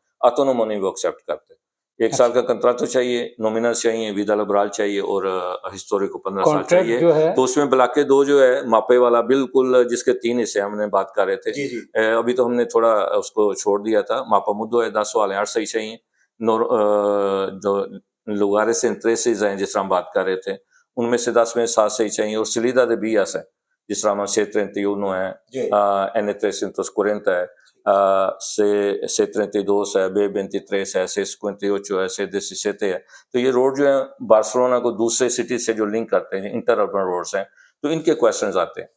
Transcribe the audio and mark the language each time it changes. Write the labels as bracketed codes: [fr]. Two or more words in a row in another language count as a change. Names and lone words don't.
[ur] آٹونومو نہیں وہ ایکسیپٹ کرتے. 1 سال کا کنٹراتو چاہیے، نومینل چاہیے، [es] vida laboral [ur] چاہیے، اور ہسٹورک کو 15 سال چاہیے. تو اس میں بلاکے 2 جو ہے ماپے والا بالکل، جس کے 3 حصے ہم نے بات کر رہے تھے. ابھی تو ہم نے تھوڑا اس کو چھوڑ دیا تھا. [es] mapa mudo [ur] ہے 10 والے 8 صحیح چاہیے. جو [es] lugares intereses [ur] ہیں جس طرح ہم بات کر رہے تھے، ان میں سے 10 میں 7 صحیح چاہیے. اور [es] salida de vías [ur] ہے جس طرح ہم C31 ہے، N340 ہے، C32 ہے، B23 ہے، C58 ہے، C17 ہے. تو یہ روڈ جو ہے بارسلونا کو دوسرے سٹی سے جو لنک کرتے ہیں، [en] interurban roads [ur] ہیں، تو ان کے کویشچنز آتے ہیں.